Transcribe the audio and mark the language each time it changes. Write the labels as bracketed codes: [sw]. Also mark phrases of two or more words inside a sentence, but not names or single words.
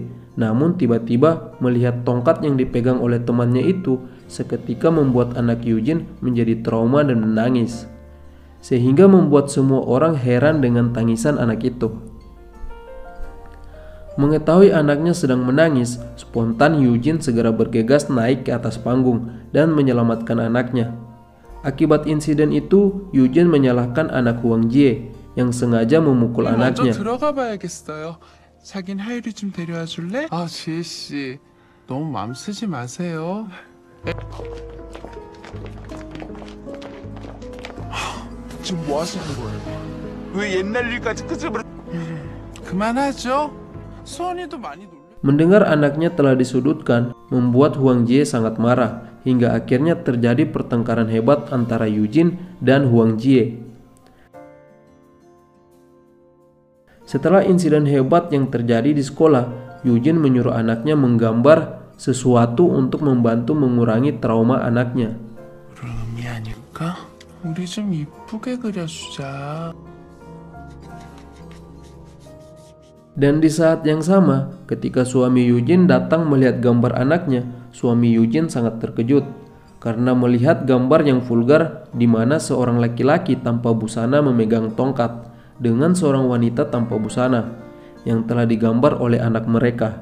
[id] Namun tiba-tiba melihat tongkat yang dipegang oleh temannya itu seketika membuat anak Yujin menjadi trauma dan menangis, sehingga membuat semua orang heran dengan tangisan anak itu. Mengetahui anaknya sedang menangis, spontan Yujin segera bergegas naik ke atas panggung dan menyelamatkan anaknya. Akibat insiden itu, Yujin menyalahkan anak Huang Jie yang sengaja memukul anaknya. [ko] 먼저 들어가 봐야겠어요. 자긴 하율이 좀 데려와 줄래? 아, 지혜 씨. 너무 마음 쓰지 마세요. 지금 뭐 하시는 거예요? 왜 옛날 일까지 끄집어? 그만하죠. 수원이도 많이 놀래. [id] Mendengar anaknya telah disudutkan, membuat Huang Jie sangat marah, hingga akhirnya terjadi pertengkaran hebat antara Yujin dan Huang Jie. Setelah insiden hebat yang terjadi di sekolah, Yujin menyuruh anaknya menggambar sesuatu untuk membantu mengurangi trauma anaknya. [ko] 그런 의미 아닐까? 우리 좀 이쁘게 그려주자. [id] Dan di saat yang sama, ketika suami Yujin datang melihat gambar anaknya, suami Yujin sangat terkejut karena melihat gambar yang vulgar di mana seorang laki-laki tanpa busana memegang tongkat dengan seorang wanita tanpa busana yang telah digambar oleh anak mereka.